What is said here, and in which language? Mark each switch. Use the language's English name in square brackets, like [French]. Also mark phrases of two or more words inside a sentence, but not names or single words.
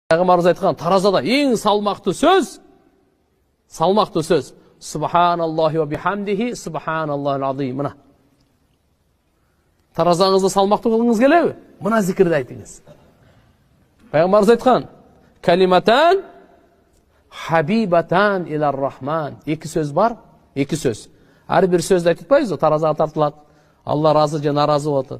[Kazakh] Пайғамбарымыз айтқан таразада ең салмақты сөз [Arabic] سبحان الله وبحمده سبحان الله العظيم. [Kazakh] Мына таразаңызды салмақты қылғыңыз келеді, мына зікірді айтыңыз. Пайғамбарымыз айтқан [Arabic] كلمتان حبيبتان إلى الرحمن. [Kazakh] Екі сөз бар, екі сөз. Әрбір сөзді айтпайсыз, таразаға тартылады. Алла разы же наразы болды.